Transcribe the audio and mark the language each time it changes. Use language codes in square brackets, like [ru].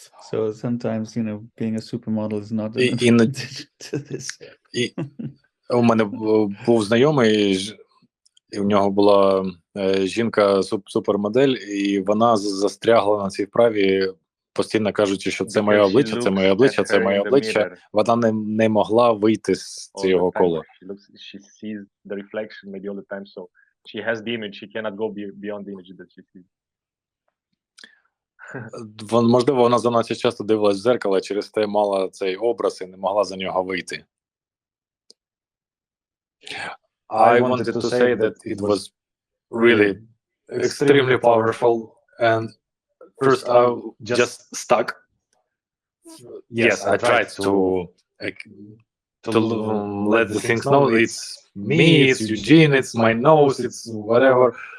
[en] So sometimes, being a supermodel is not an advantage to this. [uk] У мене був знайомий, і в нього була жінка супермодель, і вона застрягла на цій вправі, постійно кажучи, що це моє обличчя, це моє обличчя, це моє обличчя. Вона не могла вийти з цього кола. [en] She sees the reflection maybe all the time, so she has the image, she cannot go beyond the image that she sees. [uk] Можливо, вона занадто часто дивилась в дзеркало, через те мала цей образ і не могла за нього вийти. [en] I wanted to say that it was really extremely powerful, and first I just stuck. Yes, I tried to let the things know it's me, it's Eugene, it's my nose, it's whatever.